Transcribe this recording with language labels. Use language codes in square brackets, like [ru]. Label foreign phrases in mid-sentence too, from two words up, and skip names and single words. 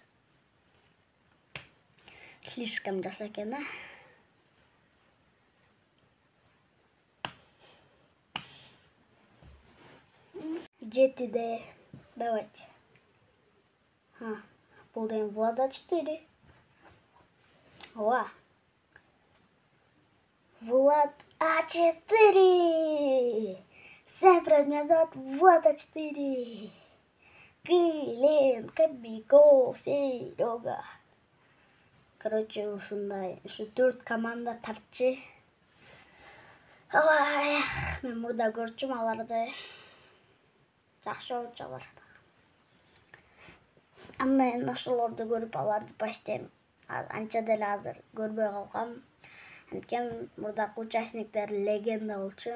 [ky] Слишком жаш экен, а? Жетиде. Давайте. Бул деген Влада 4. Ооба. Влад А4. [ru] Всем привет, меня зовут Влад А4. Глен, Кобяков, Серега. Короче, [ky] ушундай. Ушу 4 команда тартчы. Мен мурда көрчүм аларды. Жакшы ойунчулар. Андан ошолорду көрүп аларды баштайм. Анча деле азыр көрбөй калгам. Анткени мурдакы участниктер легенда болчу.